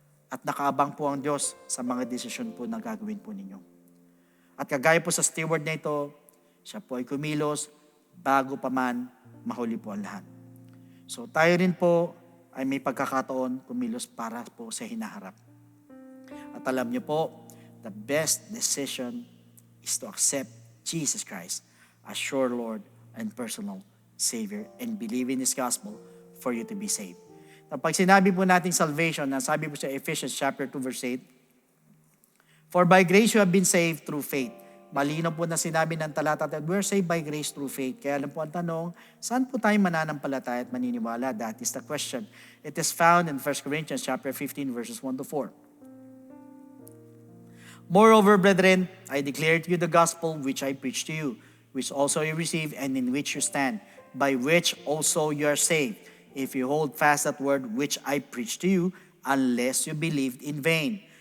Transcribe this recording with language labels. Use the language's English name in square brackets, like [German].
[Filipino] At nakaabang po ang Diyos sa mga desisyon po na gagawin po ninyo. At kagaya po sa steward na ito, siya po ay kumilos bago pa man mahuli po ang lahat. So tayo rin po ay may pagkakataon kumilos para po sa hinaharap. At alam niyo po, [English] the best decision is to accept Jesus Christ as your Lord and personal Savior and believe in His gospel for you to be saved. [Filipino] Na pag sinabi po natin [English] salvation, [Filipino] sabi po sa [English] Ephesians chapter 2 verse 8, for by grace you have been saved through faith. [Filipino] Malinaw po na sinabi ng talata [English] that we're saved by grace through faith. [Filipino] Kaya alam po ang tanong, saan po tayo mananampalataya at maniniwala? [English] That is the question. It is found in 1 Corinthians chapter 15 verses 1 to 4. Moreover, brethren, I declare to you the gospel which I preached to you, which also you received and in which you stand, by which also you are saved, if you hold fast that word which I preached to you, unless you believed in vain.